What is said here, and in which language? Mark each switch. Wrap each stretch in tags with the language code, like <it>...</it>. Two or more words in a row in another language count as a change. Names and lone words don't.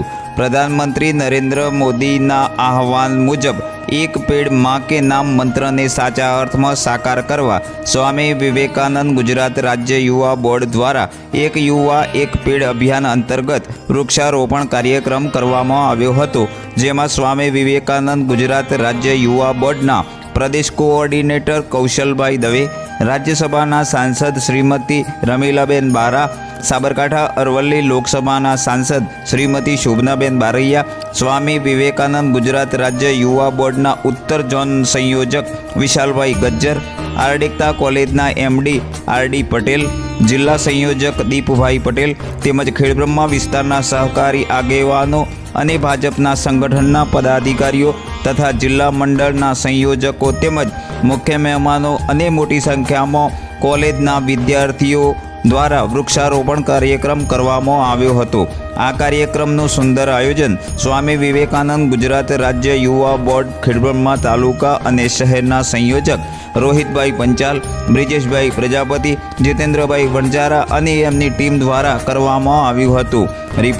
<gu>પ્રધાનમંત્રી નરેન્દ્ર મોદીના આહવાન મુજબ એક પેડ માં કે નામ મંત્રને સાચા અર્થમાં સાકાર કરવા સ્વામી વિવેકાનંદ ગુજરાત રાજ્ય યુવા બોર્ડ દ્વારા એક યુવા એક પેડ અભિયાન અંતર્ગત વૃક્ષારોપણ કાર્યક્રમ કરવામાં આવ્યો હતો, જેમાં સ્વામી વિવેકાનંદ ગુજરાત રાજ્ય યુવા બોર્ડના પ્રદેશ કોઓર્ડિનેટર કૌશલભાઈ દવે, રાજ્યસભા સાંસદ શ્રીમતી રમીલાબેન બારા, સાબરકાંઠા અરવલી લોકસભા સાંસદ શ્રીમતી શોભનાબેન બારૈયા, સ્વામી વિવેકાનંદ ગુજરાત રાજ્ય યુવા બોર્ડના ઉત્તર ઝોન સંયોજક વિશાલભાઈ ગજ્જર, આરએકતા કોલેજના એમડી આરડી પટેલ, જિલ્લા સંયોજક દીપભાઈ પટેલ તેમજ ખેડબ્રહ્મા વિસ્તારના સહકારી આગેવાનો અને ભાજપના સંગઠનના પદાધિકારીઓ તથા જિલ્લા મંડળના સંયોજકો તેમજ મુખ્ય મહેમાનો અને મોટી સંખ્યામાં કોલેજના વિદ્યાર્થીઓ દ્વારા વૃક્ષારોપણ કાર્યક્રમ કરવામાં આવ્યો હતો। આ કાર્યક્રમનું સુંદર આયોજન સ્વામી વિવેકાનંદ ગુજરાત રાજ્ય યુવા બોર્ડ ખેડબ્રહ્મા તાલુકા અને શહેરના સંયોજક રોહિતભાઈ પંચાલ, બ્રિજેશભાઈ પ્રજાપતિ, જીતેન્દ્રભાઈ વણજારા અને એમની ટીમ દ્વારા કરવામાં આવ્યું હતું।</gu>